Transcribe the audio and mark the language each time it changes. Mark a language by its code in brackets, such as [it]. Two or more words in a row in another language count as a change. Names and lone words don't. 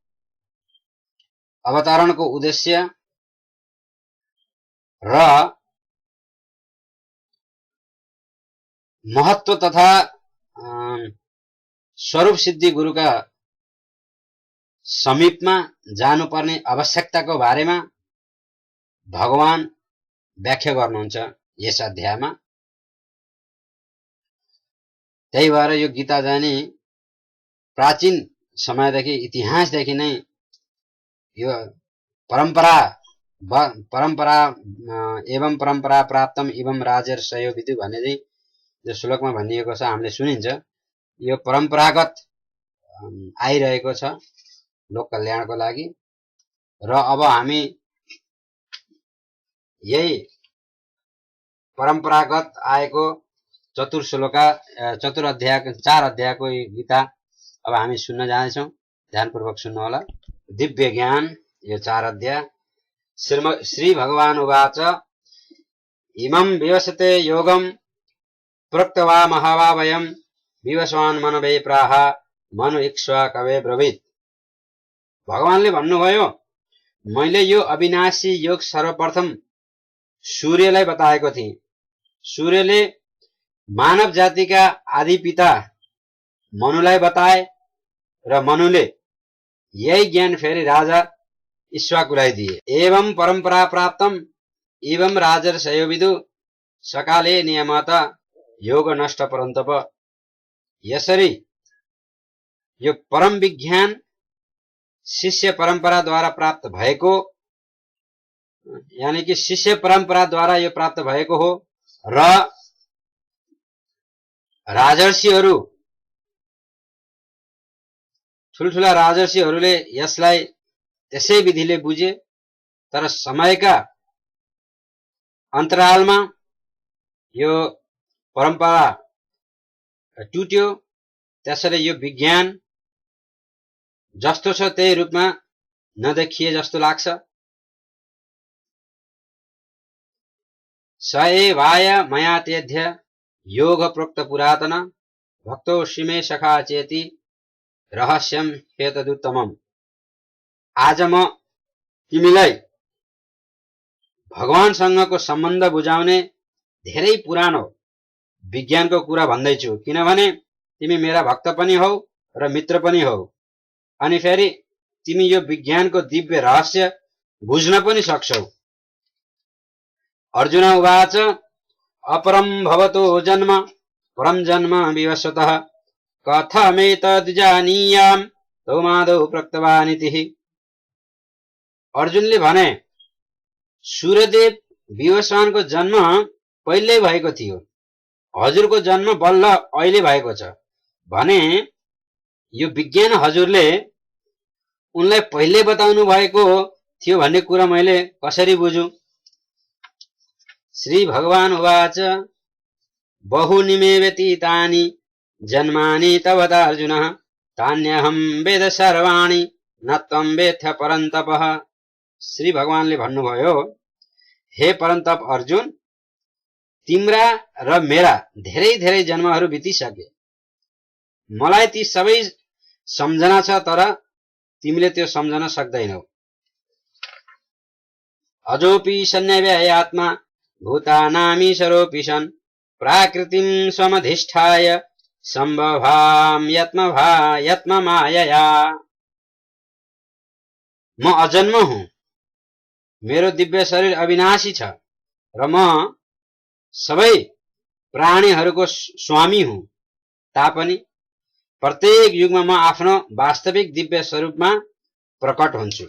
[ne] अवतरणको उद्देश्य र महत्व तथा स्वरूप सिद्धि गुरुका समीपमा जानुपर्ने आवश्यकताको बारेमा भगवान व्याख्या गर्नुहुन्छ यस अध्यायमा। त्यही भएर यो गीता जाने प्राचीन समयदेखि, इतिहासदेखि नै यो परम्परा [sa] एवं परम्परा प्राप्तम एवं राजर्षयो विदु [ne] भन्ने चाहिँ जो श्लोकमा भनिएको छ हामीले सुनिन्छ, यो परम्परागत आइरहेको छ लोक कल्याणको लागि। र अब हामी यही परम्परागत आएको 4 अध्यायको गीता अब हामी सुन्न जानेछौँ। ध्यानपूर्वक सुन्नु होला। दिव्य ज्ञान, यो 4 अध्याय। [sa] श्री भगवान उवाच इमं विवसते योगम प्रोक्तवा महाभावयं विवस्वान् मनवे प्राह मनु इक्ष्वा कवे ब्रवीत। [ne] भगवानले भन्नुभयो, मैले यो अविनाशी योग सर्वप्रथम सूर्यलाई बताएको थिएँ। सूर्यले मानव जातिका आदि पिता मनुलाई बताए र मनुले यही ज्ञान फेरि राजा ईक्ष्वाकुलाई दिए। [sa] एवं परम्परा प्राप्तम एवं राजर्षयो विदु सकाले नियमत योग नष्ट परन्तप। [ne] यसरी यो परम विज्ञान शिष्य परम्पराद्वारा प्राप्त भएको यानी कि शिष्य परम्पराद्वारा यो प्राप्त भएको हो र राजर्षिहरू ठुलठुला राजर्षिहरूले यसलाई त्यसै विधिले बुझे, तर समयका अन्तरालमा यो परम्परा टुट्यो। त्यसैले यो विज्ञान जस्तो छ त्यही रूपमा नदेखिए जस्तो लाग्छ। [sa] स एवाय मया तेध्य योग प्रोक्त पुरातन भक्तो श्रीमे सखा चेति रहस्यम हेतदुत्तमम्। [ne] आज म तिमीलाई भगवानसँगको सम्बन्ध बुझाउने धेरै पुरानो विज्ञानको कुरा भन्दैछु, किनभने तिमी मेरा भक्त पनि हौ र मित्र पनि हौ, अनि फेरि तिमी यो विज्ञानको दिव्य रहस्य बुझ्न पनि सक्छौ। [sa] अर्जुन उवाच अपरं भवतो जन्म परं जन्म विवस्वतः कथमेतद्जानीयाम् तौमादौ प्रक्तवानिति। [ne] अर्जुनले भने सूर्यदेव विवस्वानको जन्म पहिल्यै भएको थियो, हजुरको जन्म बल्ल अहिले भएको छ भने यो विज्ञान हजुरले उनलाई पहिले बताउनु भएको थियो भन्ने कुरा मैले कसरी बुझु? [sa] श्री भगवान उवाच बहुनि मे व्यतीतानि जन्मानि तव अर्जुन तान्यहं वेद सर्वाणि न त्वं वेत्थ परन्तपः। [ne] श्री भगवानले भन्नुभयो, हे परन्तप अर्जुन, तिम्रा र मेरा धेरै धेरै जन्महरू बितिसके, मलाई ती सबै सम्झना छ, तर तिमीले त्यो सम्झन सक्दैनौ। [sa] अजोपि सन्न्यव्ययात्मा भूतानामीशरोऽपि सन् प्राकृतिं स्वमधिष्ठाय सम्भवाम यत्ममायया। [ne] म अजन्म हुँ, मेरो दिव्य शरीर अविनाशी छ र म सबै प्राणीहरूको स्वामी हुँ, तापनि प्रत्येक युगमा म आफ्नो वास्तविक दिव्य स्वरूपमा प्रकट हुन्छु।